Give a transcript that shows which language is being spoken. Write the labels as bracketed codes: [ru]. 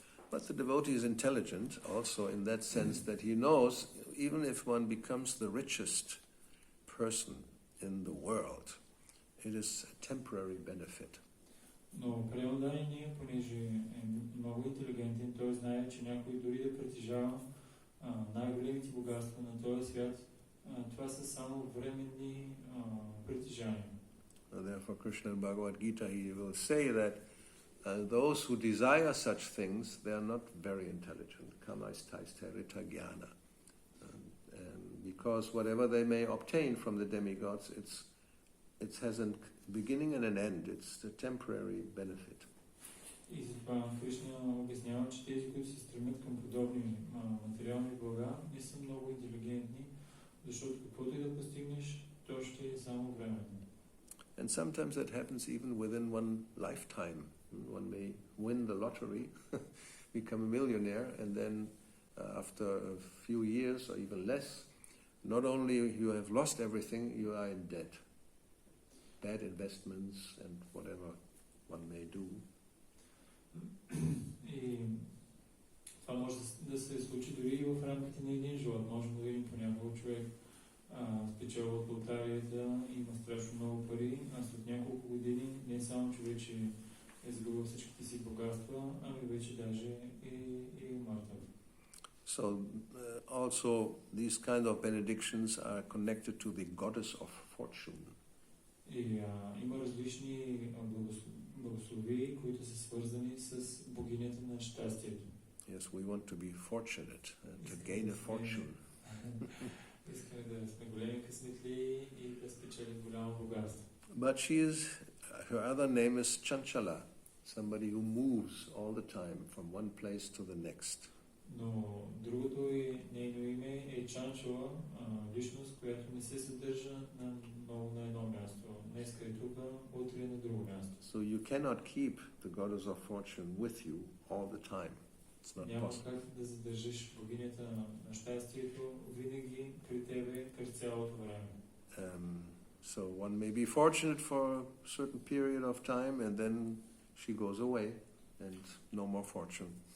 [en] But the devotee is intelligent also in that sense that he knows even if one becomes the richest person in the world. It is a temporary benefit. [bg] Но Преодани, понеже е много интелигентен, той знае, че някой дори да притежава най-големите богатства на този свят, това са само временни притежания. [en] Therefore, Krishna in Bhagavad Gita, he will say that those who desire such things, they are not very intelligent. [sa] Kamaistaisterita jnana. [en] And because whatever they may obtain from the demigods, it has a beginning and an end. It's a temporary benefit. [bg] И затова Кришна обяснява, че тези, които се стремят към подобни материални блага, не са много интелигентни, защото каквото и да постигнеш, то ще е само временно. [en] And sometimes that happens even within one lifetime. One may win the lottery, become a millionaire, and then after a few years or even less, not only you have lost everything, you are in debt. Bad investments and whatever one may do. [bg] И това може да се случи дори и в рамките на един живот. Можем да видим понякога човек спечелва от лотарията, има страшно много пари, а след няколко години не само, че вече е загубил всичките си богатства, ами вече даже и мъртъв. [en] So also these kind of benedictions are connected to the goddess of fortune. [bg] И има различни благослови, които са свързани с богинята на щастието. [en] Yes, we want to be fortunate, to gain a fortune. [bg] Искаме да сме големи късметли и да спечелим голямо богатство. [en] But her other name is Chanchala, somebody who moves all the time from one place to the next. [bg] Но другото нейно име е Чанчала, личност, която не се съдържа на едно място. Днеска е тук, утре е на друго място. [en] So you cannot keep the goddess of fortune with you all the time. It's not [bg] Няма [en] possible. [bg] как да задържиш богинята на щастието винаги при тебе през цялото време. [en] So one may be fortunate for a certain period of time and then she goes away and no more fortune.